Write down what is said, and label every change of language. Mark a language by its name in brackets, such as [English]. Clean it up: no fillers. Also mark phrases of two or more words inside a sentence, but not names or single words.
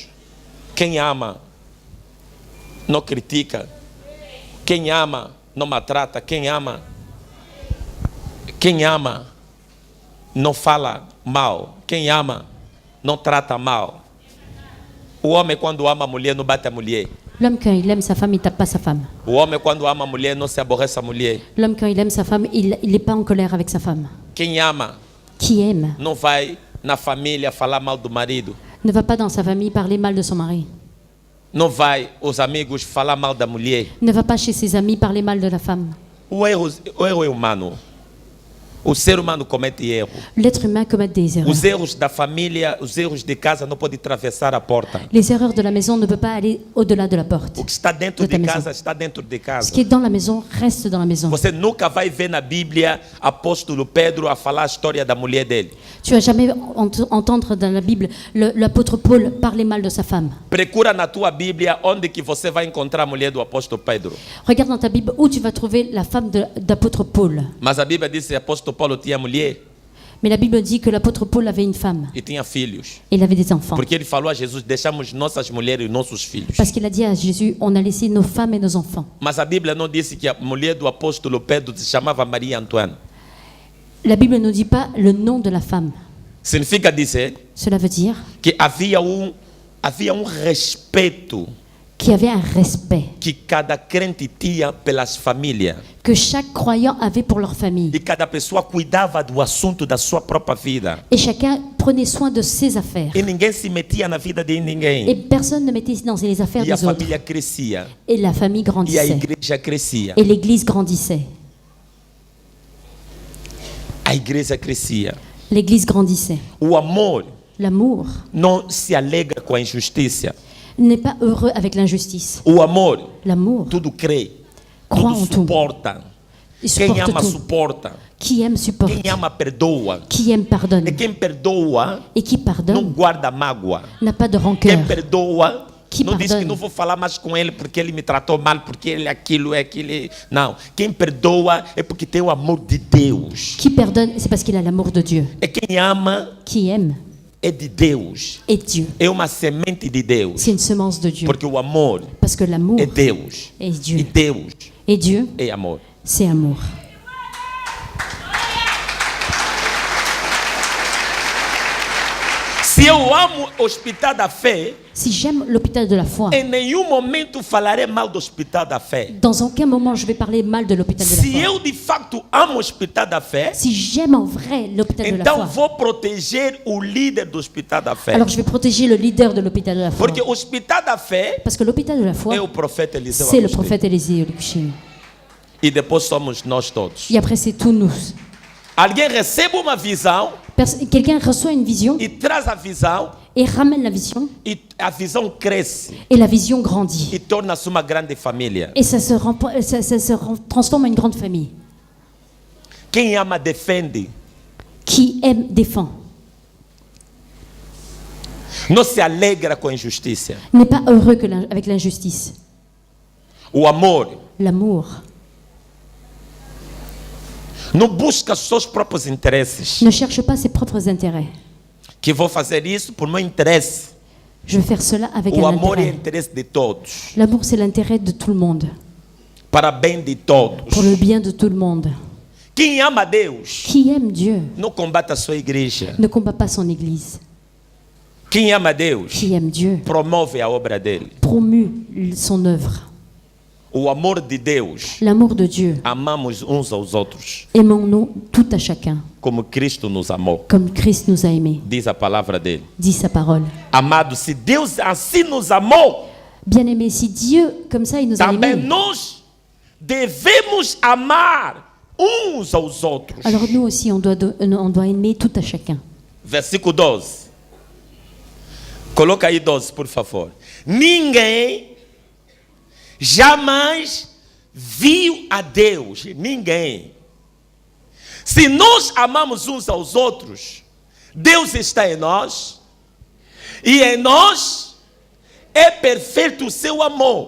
[Portuguese] Quem ama não critica. Quem ama não maltrata. Quem ama não fala mal. Quem ama não trata mal. O homem quando ama a mulher não bate a mulher. [French] L'homme, quand il aime sa femme, il ne tape pas sa femme. [Portuguese] O homem quando ama a mulher não se aborrece a mulher. [French] L'homme, quand il aime sa femme, il n'est pas en colère avec sa femme. [Portuguese] Quem ama [French] Qui aime [Portuguese] não vai na família falar mal do marido. [French] ne va pas dans sa famille parler mal de son mari. [Portuguese] Não vai os amigos falar mal da mulher. [French] Ne va pas chez ses amis parler mal de la femme. [Portuguese] O erro é humano. O ser humano comete erro. [French] L'être humain commet des erreurs. [Portuguese] Os erros da família, os erros de casa não podem atravessar a porta. [French] Les erreurs de la maison ne peuvent pas aller au-delà de la porte. [Portuguese] O que está dentro [French] De ta [Portuguese] de [French] maison. [Portuguese] casa está dentro de [French] Ce [Portuguese] casa. [French] qui est dans la maison reste dans la maison. [Portuguese] Você nunca vai ver na Bíblia apóstolo Pedro a falar a história da mulher dele. [French] Tu vas jamais entendre dans la Bible l'apôtre Paul parler mal de sa femme. [Portuguese] Procura na tua Bíblia onde que você vai encontrar a mulher do apóstolo Pedro. [French] Regarde dans ta Bible où tu vas trouver la femme d'apôtre Paul. [Portuguese] Mas a Bíblia diz que o apóstolo Paulo tinha mulher [French] Mais la Bible dit que l'apôtre Paul avait une femme [Portuguese] e tinha filhos. [French] et il avait des enfants. [Portuguese] Porque ele falou a Jesus, deixamos nossas mulheres e nossos filhos. [French] Parce qu'il a dit à Jésus, on a laissé nos femmes et nos enfants. [Portuguese] Mas a Bíblia não disse que a mulher do apóstolo Pedro se chamava Maria Antoine. [French] La Bible ne nous dit pas le nom de la femme. [Portuguese] Significa dizer [French] Cela veut dire [Portuguese] que havia respeito [French] qu'il y avait un respect [Portuguese] que cada crente tinha pelas famílias. [French] que chaque croyant avait pour leur famille. [Portuguese] E cada pessoa cuidava do assunto da sua própria vida. [French] Et chacun prenait soin de ses affaires. [Portuguese] E ninguém se metia na vida de [French] Et [Portuguese] ninguém. [French] personne ne mettait dans les affaires [Portuguese] E a [French] des autres. [Portuguese] família crescia. [French] Et la famille [Portuguese] E a [French] grandissait. [Portuguese] igreja crescia. [French] Et l'église grandissait. [Portuguese] A igreja crescia. [French] L'église grandissait. [Portuguese] O amor [French] L'amour [Portuguese] não se alegra com a injustiça. [French] n'est pas heureux avec l'injustice. [Portuguese] O amor [French] L'amour [Portuguese] tudo crê, [French] croit [Portuguese] tudo [French] en tout. [Portuguese] suporta. [French] Il [Portuguese] Quem [French] supporte [Portuguese] ama [French] tout. [Portuguese] suporta. [French] Qui aime supporte. [Portuguese] Quem ama perdoa. [French] Qui aime pardonne. [Portuguese] E quem perdoa [French] Et qui [Portuguese] não [French] pardonne [Portuguese] guarda mágoa. [French] n'a pas de [Portuguese] Quem [French] rancœur. [Portuguese] perdoa [French] Qui [Portuguese] Não diz que [French] pardonne? [Portuguese] não vou falar mais com ele porque ele me tratou mal, porque ele é aquilo, é aquilo. Não. Quem perdoa é porque tem o amor de Deus. [French] Qui pardonne, c'est parce qu'il a l'amour de Dieu. [Portuguese] É quem ama [French] Qui aime [Portuguese] é de Deus. [French] est Dieu. [Portuguese] É uma semente de Deus. [French] C'est une semence de Dieu. [Portuguese] Porque o amor [French] Parce que l'amour [Portuguese] é Deus. [French] est [Portuguese] E [French] Dieu. [Portuguese] Deus [French] Et Dieu, [Portuguese] é amor. [French] c'est amour. [Portuguese] Se eu amo o Hospital da Fé, [French] Si j'aime l'hôpital de la foi, [Portuguese] em nenhum momento falarei mal do Hospital da Fé. [French] dans aucun moment je vais parler mal de l'hôpital de la [Portuguese] Se [French] foi. [Portuguese] eu de facto amo o Hospital da Fé, [French] Si j'aime en vrai l'hôpital de la [Portuguese] então [French] foi, [Portuguese] vou proteger o líder do Hospital da Fé. [French] alors je vais protéger le leader de l'hôpital de la foi. [Portuguese] Porque o Hospital da Fé [French] Parce que l'hôpital de la foi, [Portuguese] é o profeta Eliseu [French] c'est le [Portuguese] Agostinho. [French] prophète Élisée Olukushim. [Portuguese] E depois somos nós todos. [French] Et après, c'est tous nous. [Portuguese] Alguém recebe uma visão [French] Quelqu'un reçoit une vision [Portuguese] e traz a visão [French] et ramène la vision, [Portuguese] e a visão cresce [French] et la vision grandit. [Portuguese] e torna-se uma grande família. [French] Et ça se transforme en une grande famille. [Portuguese] Quem ama defende. [French] Qui aime défend. [Portuguese] Não se alegra com a injustiça. [French] N'est pas heureux avec l'injustice. [Portuguese] O amor [French] L'amour [Portuguese] não busca seus próprios interesses. [French] ne cherche pas ses propres intérêts. [Portuguese] Que vou fazer isso por meu interesse. [French] Je vais faire cela avec [Portuguese] O [French] un [Portuguese] amor é [French] intérêt. [Portuguese] interesse de todos. [French] L'amour, c'est l'intérêt de tout le monde, [Portuguese] Para bem de todos. [French] pour le bien de tout le monde. [Portuguese] Quem ama Deus [French] Qui aime Dieu [Portuguese] não combate a sua igreja. [French] ne combat pas son Église. [Portuguese] Quem ama Deus [French] Qui aime Dieu [Portuguese] promove a obra dele. [French] promue son œuvre. [Portuguese] O amor de Deus, [French] L'amour de Dieu, [Portuguese] amamos uns aos outros, [French] aimons-nous tout à chacun, [Portuguese] como Cristo nos amou. [French] comme Christ nous a aimés, [Portuguese] Diz a palavra dele. [French] dit sa parole. [Portuguese] Amado, se Deus assim nos amou, [French] Bien-aimés, si Dieu, comme ça, il nous a [Portuguese] também [French] aimés, [Portuguese] nós devemos amar uns aos outros. [French] alors nous aussi, on doit aimer tout à chacun. [Portuguese] Versículo 12. Coloca aí 12, por favor. Ninguém jamais viu a Deus. Ninguém. Se nós amamos uns aos outros, Deus está em nós, e em nós é perfeito o seu amor.